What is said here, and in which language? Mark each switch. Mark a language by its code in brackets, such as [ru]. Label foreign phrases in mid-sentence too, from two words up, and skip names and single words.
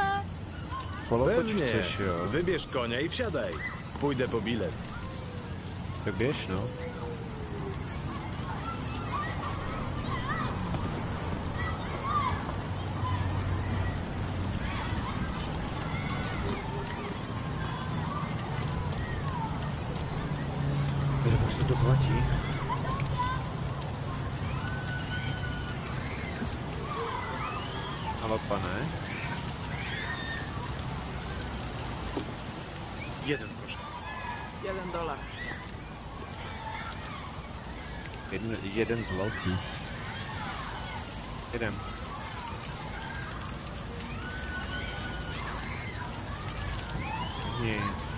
[pl] Pewnie. Wybierz konia i wsiadaj. Pójdę po bilet. Wybierz, no. [cs] Kde se to platí? Halo, pane. [pl] Jeden, proszę. $1. Jeden złotý. Jeden. Nie.